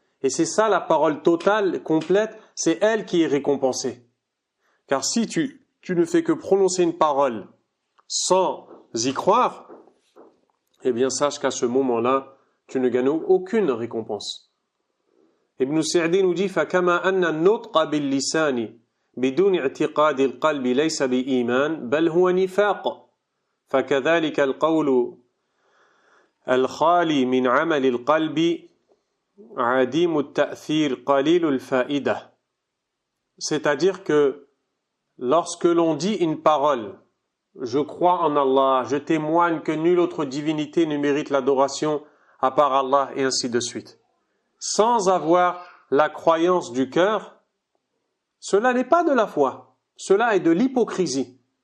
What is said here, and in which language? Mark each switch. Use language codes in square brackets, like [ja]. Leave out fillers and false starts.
[fr] Et c'est ça la parole totale, complète, c'est elle qui est récompensée. Car si tu ne fais que prononcer une parole sans y croire, eh bien sache qu'à ce moment-là, tu ne gagnes aucune récompense. [ar] Ibn Sa'di [fr] nous dit [ar] فَكَمَا أَنَّ النُّطْقَ بِاللِّسَانِ بِدُونِ اعْتِقَادِ الْقَلْبِ لَيْسَ بِإِيمَانٍ بَلْ هُوَ نِفَاقٌ فَكَذَلِكَ الْقَوْلُ الْخَالِي مِنْ عَمَلِ الْقَلْبِ عَدِيمُ التَّأْثِيرِ قَلِيلُ الْفَائِدَةِ. [fr] C'est-à-dire que lorsque l'on dit une parole, je crois en Allah, je témoigne que nulle autre divinité ne mérite l'adoration à part Allah, et ainsi de suite. Sans avoir la croyance du cœur, cela n'est pas de la foi, cela est de l'hypocrisie.